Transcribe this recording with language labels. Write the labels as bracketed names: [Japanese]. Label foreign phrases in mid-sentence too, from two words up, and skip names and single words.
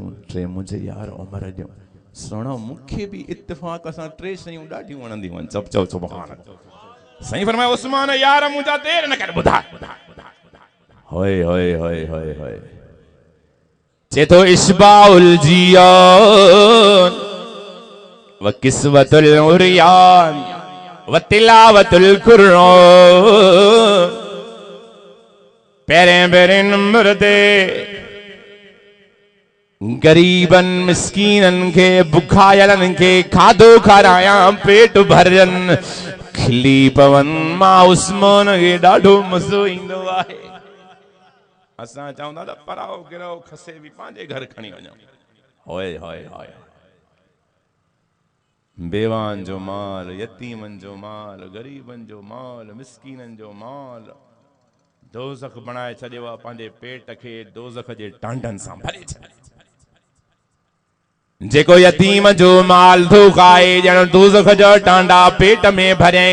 [Sindhi] टे मुंहिंजे यार उमर जूं सोना मूंखे बि इत्तिफ़ाक़ सां टे शयूं ॾाढियूं वणंदियूं आहिनि सभु चओ सुभान साईं फरमायो उस्मान यार मुंहिंजा देर न कर ॿुधा होए होए होए होए होए चए थो [Arabic] إشباع الجيعان وكسوة العريان وتلاوة القرآن [Sindhi] पहिरें नंबर ते गरीबन मिस्कीनन के बुखायलन के खाधो खारायां पेट भरन खिली पवन मां उस्मान के ॾाढो मज़ो ईंदो आहे असां चवंदा त पराओ गिराओ खसे भी पंहिंजे घर खणी वञो होए होए होए बेवान जो माल, यतीमन जो माल, गरीबन जो माल, मिस्कीनन जो माल दोज़ख बनाए छॾियो आहे। पंहिंजे पेट खे दोज़ख जे टांडनि सां भरे छॾियो। जेको यतीम जो माल थो खाए ॼण दोज़ख जा टांडा पेट में भरियईं।